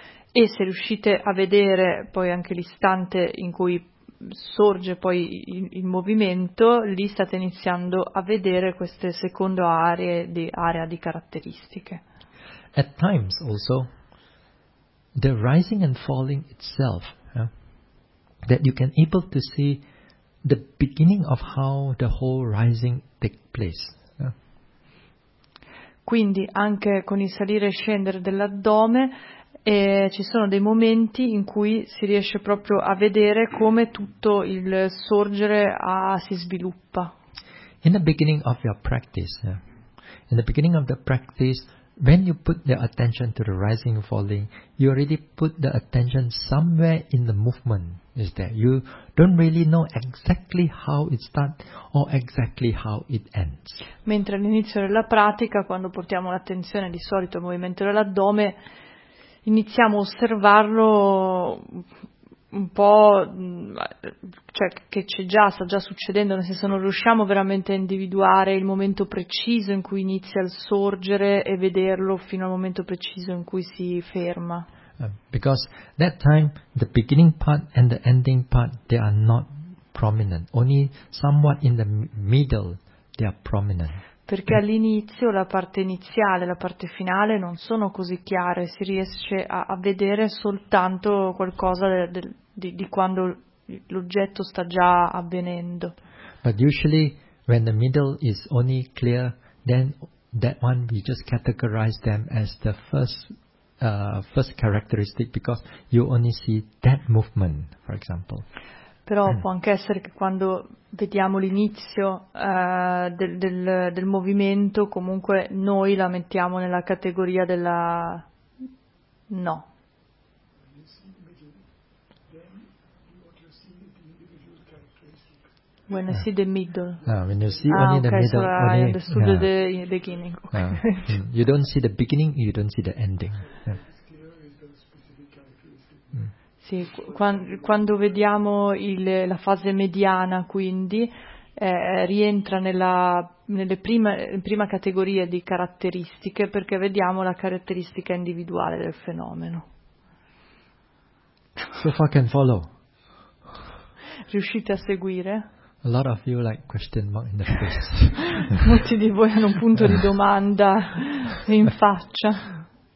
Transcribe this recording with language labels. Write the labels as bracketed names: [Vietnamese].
[Italian] E se riuscite a vedere poi anche l'istante in cui sorge poi il movimento, lì state iniziando a vedere queste secondo area di caratteristiche. [English] At times also, the rising and falling itself, that you can able to see the beginning of how the whole rising takes place. [Italian] Quindi anche con il salire e scendere dell'addome, e ci sono dei momenti in cui si riesce proprio a vedere come tutto il sorgere si sviluppa. [English] In the beginning of your practice, in the beginning of the practice, when you put the attention to the rising and falling, you already put the attention somewhere in the movement, is there? You don't really know exactly how it starts or exactly how it ends. [Italian] Mentre all'inizio della pratica, quando portiamo l'attenzione di solito al movimento dell'addome, iniziamo a osservarlo un po', cioè che c'è già, sta già succedendo, nel senso non riusciamo veramente a individuare il momento preciso in cui inizia il sorgere e vederlo fino al momento preciso in cui si ferma. [English] Because that time the beginning part and the ending part they are not prominent, only somewhat in the middle they are prominent. [Italian] Perché all'inizio la parte iniziale, la parte finale non sono così chiare, si riesce a vedere soltanto qualcosa di quando l'oggetto sta già avvenendo. [English] But usually when the middle is only clear, then that one we just categorize them as the first characteristic because you only see that movement, for example. [Italian] Però può anche essere che quando vediamo l'inizio del movimento, comunque noi la mettiamo nella categoria della no. Mm-hmm. [English] When I see the middle. When you see only the middle. I understood the beginning. Okay. You don't see the beginning, you don't see the ending. [Italian] Sì, quando vediamo la fase mediana, quindi, rientra nella prima categoria di caratteristiche, perché vediamo la caratteristica individuale del fenomeno. [English] So far can follow. [Italian] Riuscite a seguire? [English] A lot of you like question mark in the face. [Italian] Molti di voi hanno un punto di domanda in faccia.